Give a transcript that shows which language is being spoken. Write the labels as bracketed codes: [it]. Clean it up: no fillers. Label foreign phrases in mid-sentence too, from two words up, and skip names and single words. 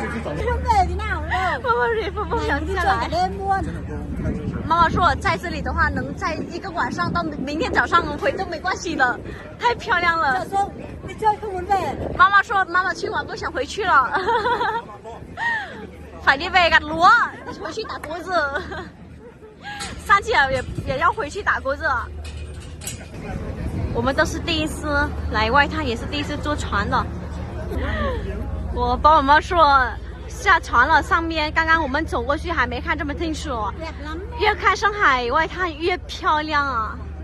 [zh] 妈妈也不想下来。妈妈说在这里的话，能在一个晚上到明天早上回都没关系的，太漂亮了。妈妈说妈妈今晚不想回去了。快点 [vi] về gặt lúa， [zh] 回去打谷子。三姐也要回去打谷子。我们都是第一次来外滩，也是第一次坐船的。我爸爸妈妈说下船了，上面刚刚我们走过去还没看这么清楚，越看上海外滩越漂亮啊。